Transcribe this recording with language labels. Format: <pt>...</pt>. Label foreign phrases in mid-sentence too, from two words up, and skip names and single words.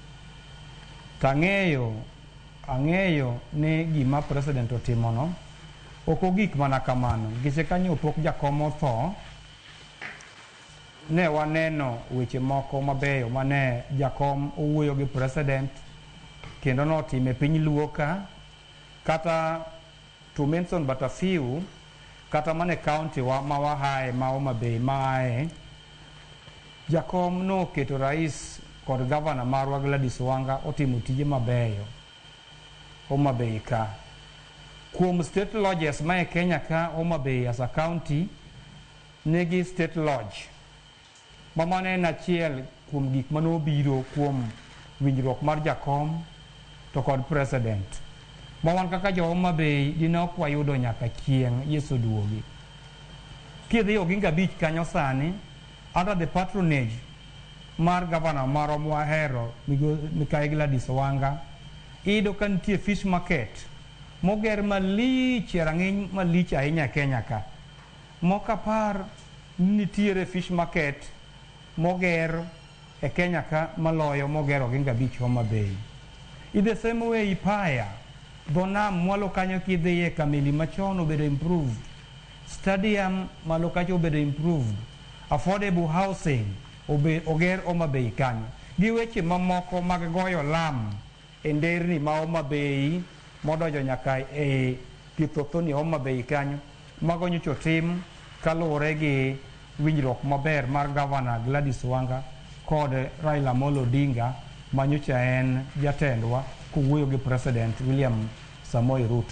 <luo>Ang'eyo ni gima President otimono ok ogik mana kamano giche kanyo pok jakom otho ne waneno weche moko mabeyo mane jakom owuoyo gi President kendo notime piny Luo ka kata</luo> <en>to mention but a few</en> <luo>kata mane county ma Wahae ma Homa Bay mae jakom no keto rais kod governor marwa Gladys Wanga otimo tije mabeyo Homa Bay ka. Kuom</luo> <en>state lodges</en> <luo>ma e Kenya ka Homa Bay</luo> <en>as a county</en> <luo>negi</luo> <en>state lodge</en> <luo>mamane en achiel kuom gik manobiro kuom winjruok mar jakom to kod President mawan kaka jo Homa Bay dinok wayudo nyaka chieng' Yesu duogi. Kidhi Oginga Beach kanyo sani</luo> <en>under the patronage</en> <luo>mar governor maro mwahero Mikayi Gladys Wanga ido ka nitie</luo> <en>fish market</en> <luo>moger malich rang'iny malich ahinya Kenya ka. Mokapar nitiere</luo> <en>fish market</en> <luo>moger e Kenya ka maloyo moger Oginga Beach Homa Bay.</luo> <en>In the same way</en> <luo>Ipaya dho nam mwalo kanyo kidhiye kamili machon obedo improved, stadium malo kacho obedo improved,</luo> <en>affordable housing</en> <luo>oger Homa Bay kanyo gi weche mamoko mag goyo lam e nderni ma Homa Bay modojo nyaka e Kithothoni Homa Bay kanyo mago nyocho tim kaluwore gi winjruok maber mar Governor Gladys Wanga kod Raila Amolo Odinga manyocha en jatendwa kowuoyo gi President William Samoei Ruto.</luo>